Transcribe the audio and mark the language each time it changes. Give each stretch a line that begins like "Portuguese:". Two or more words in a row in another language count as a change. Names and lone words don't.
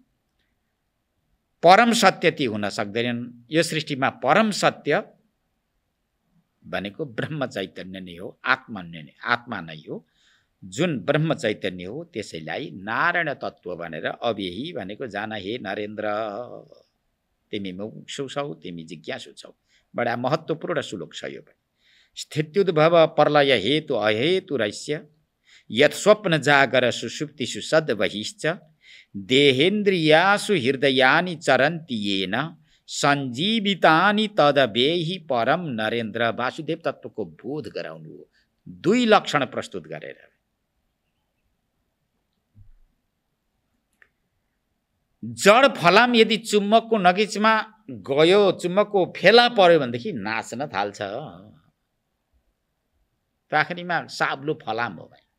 Nepali: परम सत्य ती हुन सक्दैनन्। यो सृष्टिमा परम सत्य भनेको ब्रह्म चैतन्य नै हो, आत्मा नै हो। जुन ब्रह्म चैतन्य हो त्यसैलाई नारायण तत्त्व भनेर अव्ययी भनेको जान हे नरेन्द्र। तिमी मुमुक्षु छौ, तिमी जिज्ञासु छौ। बडा महत्त्वपूर्ण श्लोक छ यो पनि।
Sanskrit: स्थित्युद्भव प्रलय हेतु अहेतु रहस्य यत् स्वप्न जागर सुषुप्तिषु सद्वहिश्च देहेन्द्रियासु हृदयानि चरन्ति येन सञ्जीवितानि तदवेहि परम नरेन्द्र।
Nepali: वासुदेव तत्त्वको बोध गराउनु हो, दुई लक्षण प्रस्तुत गरेर। जड फलाम यदि चुम्बकको नगिचमा गयो, चुम्बकको फेला पर्यो भनेदेखि नाच्न थाल्छ। आखिरीमा साब्लो फलाम हो भाइ।